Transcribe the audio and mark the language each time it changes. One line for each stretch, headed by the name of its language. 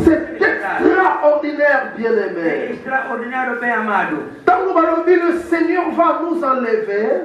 French: C'est extraordinaire, bien-aimé.
Portuguese: É extraordinário, bem amado.
French: Le Seigneur va nous enlever.